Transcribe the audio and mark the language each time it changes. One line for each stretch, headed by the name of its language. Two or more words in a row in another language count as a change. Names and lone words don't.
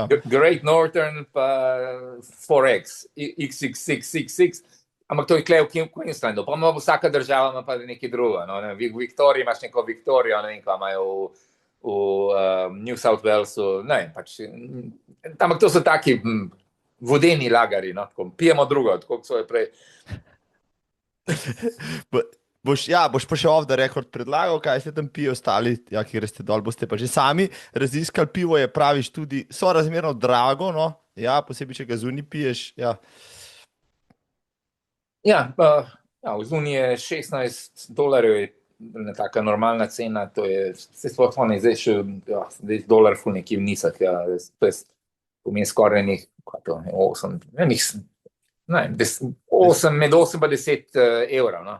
Slovenian: Great Northern, pa 4X, XXXXX, ampak to je tukaj v Queenslandu, pa ima vsaka država ima pa nekaj drugo, no, ne, v Viktoriji imaš neko Viktorijo, ne vem, kaj imajo v New South Walesu, ne vem, pač, ampak to so taki vodeni lagari, no, tako, pijemo drugo, tako so je prej. Boš pa še
English: off the record
Slovenian: predlagal, kaj ste tam pije ostali, ja, kjer ste dol, boste pa že sami raziskali, pivo je, praviš, tudi sorazmerno drago, no, ja, posebej, če ga zunaj piješ, ja. Ja, v zunaj je $16, je taka normalna cena, to je, se sploh ne, zdaj še, ja, zdaj dolar ful nekje nizek, ja, to je pomeni skoraj nekaj, kaj to, 8, med 8 pa 10 evrov, no.